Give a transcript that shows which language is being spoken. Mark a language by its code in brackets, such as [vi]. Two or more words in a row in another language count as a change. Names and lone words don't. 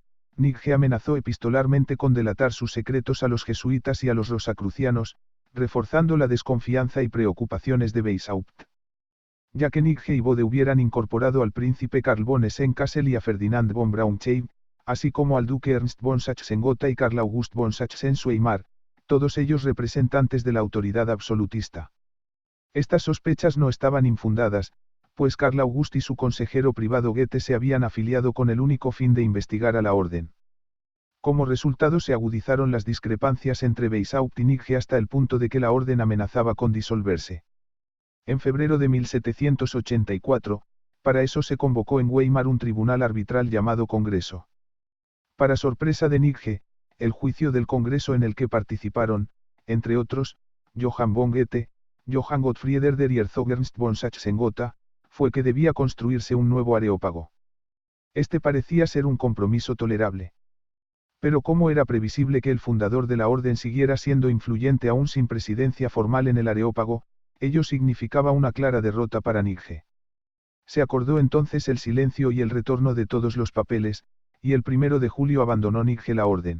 [es] Nietzsche amenazó epistolarmente con delatar sus secretos a los jesuitas y a los rosacrucianos, reforzando la desconfianza y preocupaciones de Weishaupt. Ya que Nietzsche y Bode hubieran incorporado al príncipe Karl von Essen-Kassel y a Ferdinand von Braunschweig, así como al duque Ernst von Sachsen-Gotha y Karl August von Sachsen-Weimar, todos ellos representantes de la autoridad absolutista. Estas sospechas no estaban infundadas, pues Karl August y su consejero privado Goethe se habían afiliado con el único fin de investigar a la orden. Como resultado se agudizaron las discrepancias entre Weishaupt y Nietzsche hasta el punto de que la orden amenazaba con disolverse. En febrero de 1784, para eso se convocó en Weimar un tribunal arbitral llamado Congreso. Para sorpresa de Nietzsche, el juicio del Congreso en el que participaron, entre otros, Johann von Goethe, Johann Gottfried Herder y Herzog Ernst von Sachsen-Gotha, fue que debía construirse un nuevo areópago. Este parecía ser un compromiso tolerable. Pero ¿cómo era previsible que el fundador de la orden siguiera siendo influyente aún sin presidencia formal en el areópago? Ello significaba una clara derrota para Nietzsche. Se acordó entonces el silencio y el retorno de todos los papeles, y el 1 de julio abandonó Nietzsche la orden.